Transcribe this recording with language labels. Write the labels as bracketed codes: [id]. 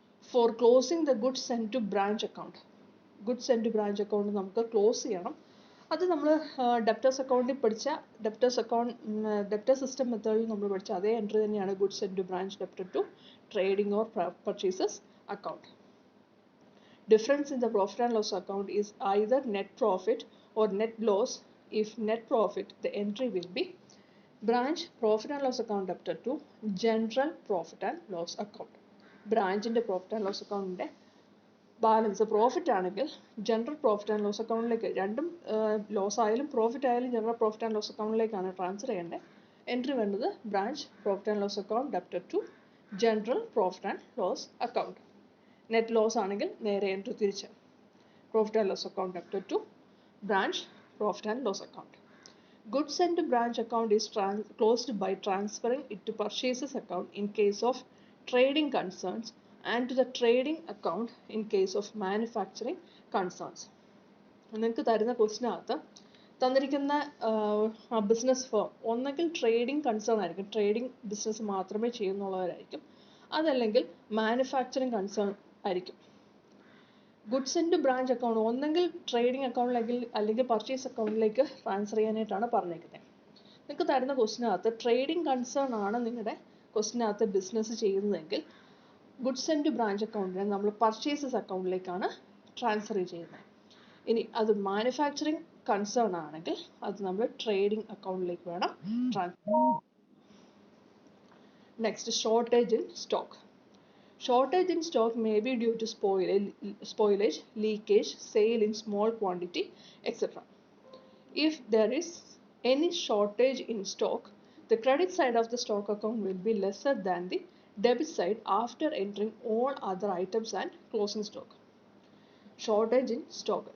[en] For closing the goods send to branch account. [ml] Goods send two branch account നമുക്ക് close ചെയ്യണം. അത് നമ്മൾ debtors അക്കൗണ്ടിൽ പഠിച്ച ഡെപ്റ്റർ സിസ്റ്റം മെത്തേഡിൽ നമ്മൾ പഠിച്ച അതേ എൻട്രി തന്നെയാണ് goods send two branch debtor to trading or purchases account. [en] Difference in the profit and loss account is either net profit or net loss. If net profit, the entry will be branch profit and loss account debtor to general profit and loss account. Branch in the profit and loss account [ml] balance profit ആണെങ്കിൽ general profit and loss അക്കൗണ്ടിലേക്ക്, രണ്ടും loss ആയാലും profit ആയാലും general profit and loss അക്കൗണ്ടിലേക്കാണ് transfer ചെയ്യേണ്ടത്. Entry വേണ്ടത് branch profit and loss account debtor to general profit and loss account. Net loss ആണെങ്കിൽ നേരെ entry തിരിച്ച് profit and loss account debtor two branch profit and loss account. [en] Goods sent to branch account is closed by transferring it to purchases account in case of trading concerns and to the trading account in case of manufacturing concerns. [ml] നിങ്ങൾക്ക് തരുന്ന ക്വസ്റ്റിനകത്ത് തന്നിരിക്കുന്ന business firm ഒന്നെങ്കിൽ trading concern ആയിരിക്കും, trading business മാത്രമേ ചെയ്യുന്നുള്ളവരായിരിക്കും, അതല്ലെങ്കിൽ manufacturing concern ആയിരിക്കും. Goods send two branch account ഒന്നെങ്കിൽ trading അക്കൗണ്ടിലേക്ക് അല്ലെങ്കിൽ പർച്ചേസ് അക്കൗണ്ടിലേക്ക് ട്രാൻസ്ഫർ ചെയ്യാനായിട്ടാണ് പറഞ്ഞേക്കുന്നത്. നിങ്ങൾക്ക് തരുന്ന ക്വസ്റ്റിനകത്ത് ട്രേഡിംഗ് കൺസേൺ ആണ് നിങ്ങളുടെ ക്വസ്റ്റിനകത്ത് ബിസിനസ് ചെയ്യുന്നതെങ്കിൽ ഗുഡ്സ് സെൻഡ് ടു ബ്രാഞ്ച് അക്കൗണ്ടിനെ നമ്മൾ പർച്ചേസസ് അക്കൗണ്ടിലേക്കാണ് ട്രാൻസ്ഫർ ചെയ്യുന്നത്. ഇനി അത് മാനുഫാക്ചറിങ് കൺസേൺ ആണെങ്കിൽ അത് നമ്മൾ ട്രേഡിംഗ് അക്കൗണ്ടിലേക്ക് വേണം transfer. [en] Next, shortage in stock. Shortage in stock may be due to spoilage, leakage, sale in small quantity, etc. If there is any shortage in stock, the credit side of the stock account will be lesser than the debit side after entering all other items and closing stock. Shortage in stock.